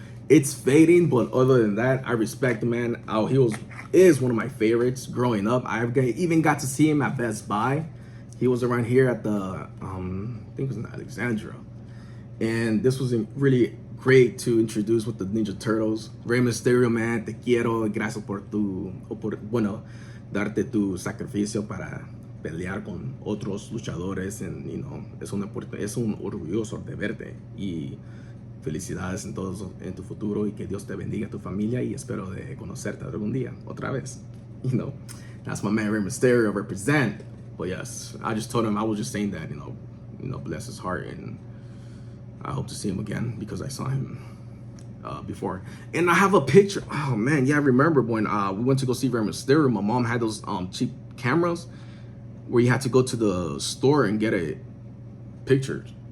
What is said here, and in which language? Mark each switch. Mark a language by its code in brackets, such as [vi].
[en] It's fading, but other than that, I respect the man. Is one of my favorites growing up. I even got to see him at Best Buy. He was around here at the, I think it was in Alexandria. And this was really great to introduce with the Ninja Turtles. [es] Rey Mysterio, man, te quiero, gracias por darte tu sacrificio para pelear con otros luchadores, [en] and you know, [es] es un orgulloso de verte, y felicidades en tu futuro, y que Dios te bendiga, tu familia, y espero de conocerte algún día otra vez. [en] You know, that's my man Rey Mysterio represent. But yes, I just told him, I was just saying that, you know, bless his heart, and I hope to see him again because I saw him before. And I have a picture. Oh man, yeah, I remember when we went to go see Rey Mysterio. My mom had those cheap cameras where you had to go to the store and get a picture.